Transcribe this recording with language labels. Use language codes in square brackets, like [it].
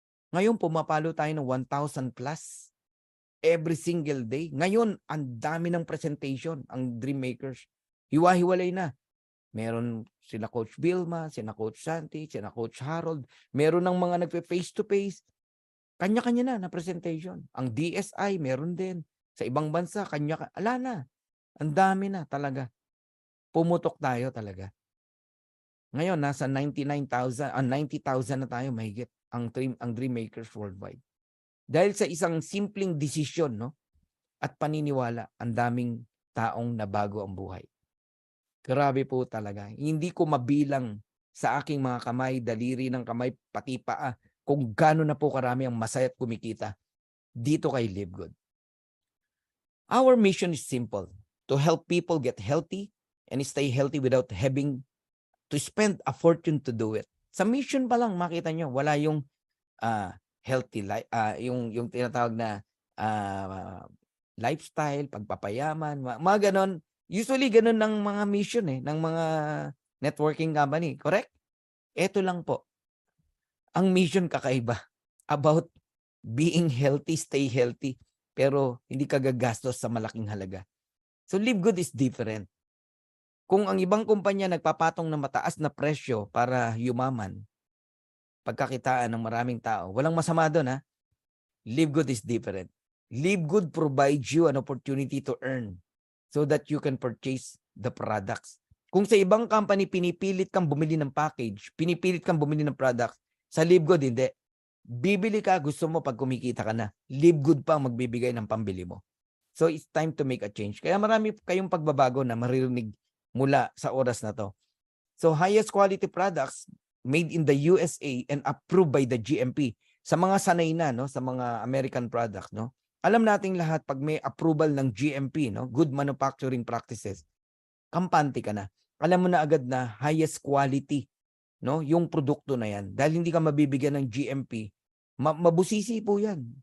[tl] Ngayon, pumapalo tayo ng 1,000 plus every single day. Ngayon, ang dami ng presentation, ang Dreammakers. Hiwa-hiwalay na. Meron sila Coach Vilma, sina Coach Santi, sina Coach Harold. Meron ng mga nagpe-face-to-face. Kanya-kanya na presentation. Ang DSI, meron din. Sa ibang bansa, ala na. Ang dami na talaga. Pumutok tayo talaga. Ngayon, nasa 90,000 na tayo mahigit ang Dreammakers worldwide. Dahil sa isang simpleng desisyon, no? At paniniwala, ang daming taong nabago ang buhay. Grabe po talaga. Hindi ko mabilang sa aking mga kamay, daliri ng kamay, pati paa, kung gaano na po karami ang masaya at kumikita dito kay LiveGood. [en] Our mission is simple, to help people get healthy and stay healthy without having to spend a fortune to do it. [tl] Sa mission pa lang, makita nyo, wala yung healthy life, yung tinatawag na lifestyle, pagpapayaman, mga ganon. Usually ganon ng mga mission ng mga networking company, correct? Ito lang po. Ang mission kakaiba, about being healthy, stay healthy, pero hindi ka gagastos sa malaking halaga. [en] So LiveGood is different. [tl] Kung ang ibang kumpanya nagpapatong ng mataas na presyo para yumaman, pagkakitaan ng maraming tao, walang masama doon ha. [en] LiveGood is different. LiveGood provides you an opportunity to earn so that you can purchase the products. [tl] Kung sa ibang company pinipilit kang bumili ng package, pinipilit kang bumili ng products, sa LiveGood hindi. Bibili ka, gusto mo pag kumikita ka na. LiveGood pa ang magbibigay ng pambili mo. [en] So it's time to make a change. [tl] Kaya marami kayong pagbabago na maririnig mula sa oras na to. [en] So highest quality products made in the USA and approved by the GMP. [tl] Sa mga sanay na, no, sa mga American product, no. Alam nating lahat pag may approval ng GMP, no, Good Manufacturing Practices, kampante ka na. Alam mo na agad na highest quality, no, yung produkto na yan. Dahil hindi ka mabibigyan ng GMP, mabusisi po yan.